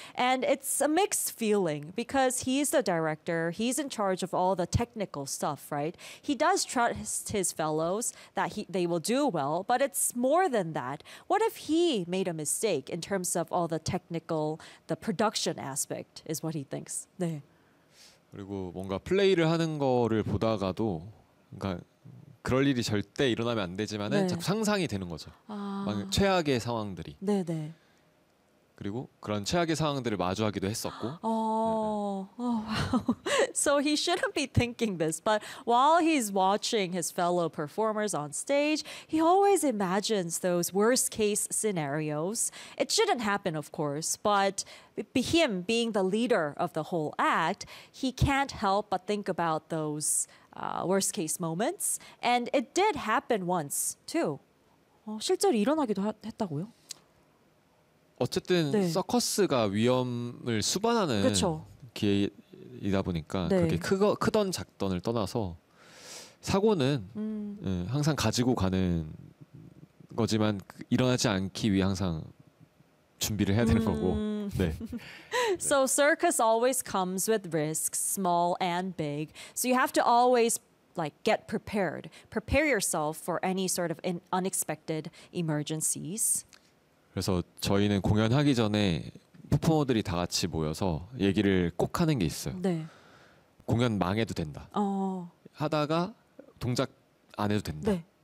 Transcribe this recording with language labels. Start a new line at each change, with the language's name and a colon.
English: And it's a mixed feeling because he's the director. He's in charge of all the technical stuff, right? He does trust his fellows that they will do well. But it's more than that. What if he made a mistake in terms of all the technical, the production aspect is what he thinks.
Korean: 네. 그리고 뭔가 플레이를 하는 거를 보다가도 그러니까 그럴 일이 절대 일어나면 안 되지만은 네. 자꾸 상상이 되는 거죠. 아. 최악의 상황들이. 네네. 그리고 그런 최악의 상황들을 마주하기도 했었고.
English: 어. Oh, wow. So he shouldn't be thinking this, but while he's watching his fellow performers on stage, he always imagines those worst case scenarios. It shouldn't happen, of course, but him being the leader of the whole act, he can't help but think about those worst case moments. And it did happen once, too.
Korean: 실제로 일어나기도 했다고요? 어쨌든 네. 서커스가 위험을 수반하는 그쵸. 기회이다 보니까 네. 그렇게 크던 작던을 떠나서 사고는 항상 가지고 가는 거지만 일어나지 않기 위해 항상 준비를 해야 되는 거고. 네.
English: So circus always comes with risks, small and big. So you have to always like get prepared. Prepare yourself for any sort of unexpected emergencies.
Korean: 그래서 저희는 공연하기 전에 퍼포머들이 다 같이 모여서 얘기를 꼭 하는 게 있어요. 네. 공연 망해도 된다. 어. 하다가 동작 안 해도 된다. 네.